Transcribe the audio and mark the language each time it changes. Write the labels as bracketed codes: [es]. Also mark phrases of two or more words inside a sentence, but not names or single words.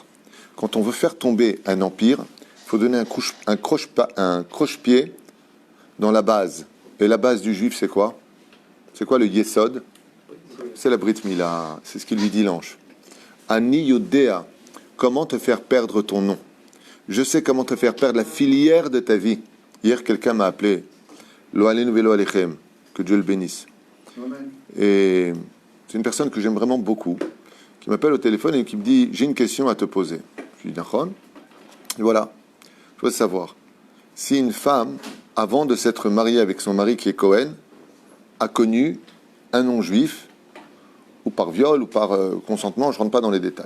[fr] Quand on veut faire tomber un empire, il faut donner un croche-pied dans la base. Et la base du juif, c'est quoi? C'est quoi le yesod? C'est [he] ברית מילה. [fr] C'est ce qu'il lui dit l'ange. [he] אני יודע, [fr] comment te faire perdre ton nom? Je sais comment te faire perdre la filière de ta vie. Hier, quelqu'un m'a appelé. [he] לא עלינו ולא עליכם. [fr] Que Dieu le bénisse. Amen. Et c'est une personne que j'aime vraiment beaucoup, qui m'appelle au téléphone et qui me dit, j'ai une question à te poser. Je lui dis, d'accord. Et voilà. Je veux savoir si une femme, avant de s'être mariée avec son mari qui est Cohen, a connu un non-juif, ou par viol, ou par consentement, je ne rentre pas dans les détails.